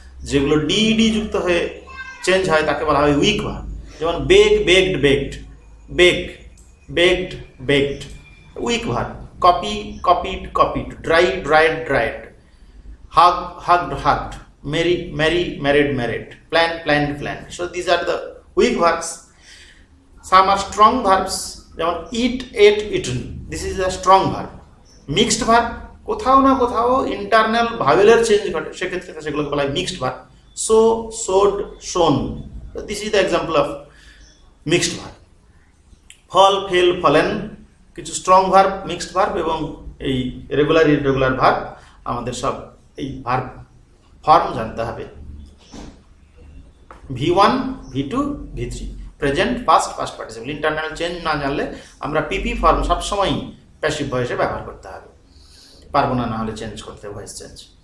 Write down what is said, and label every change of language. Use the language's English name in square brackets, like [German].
[Bangla] যেগুলো ডিইডি যুক্ত হয়ে চেঞ্জ হয় তাকে বলা হয় উইক ভার্ব। [English] যেমন bake, baked, baked, bake, baked, baked, weak verb. Copy, copied, copied, dry, dried, dried, hug, hugged, hugged, marry, marry, married, married, plan, planned, planned. So these are the weak verbs. Some are strong verbs, যেমন eat, ate, eaten. This is a strong verb. [Bangla] Mixed verb, কোথাও না কোথাও internal ভাওয়েলের change ঘটে, সেক্ষেত্রে সেগুলোকে বলা হয় mixed verb. [English] So, sowed, sown. So this is the example of mixed verb. [Bangla] Fall, fail, fallen, কিছু স্ট্রং ভার্ব, মিক্সড ভার্ব এবং এই রেগুলার ইররেগুলার ভার্ব। আমাদের সব এই ভার্ব ফর্ম জানতে হবে। V1, V2, V3, present, past, past participle. Internal change না জানলে আমরা পিপি ফর্ম সবসময়ই প্যাসিভ ভয়েসে ব্যবহার করতে হবে, পারবো না, না হলে চেঞ্জ করতে, ভয়েস চেঞ্জ।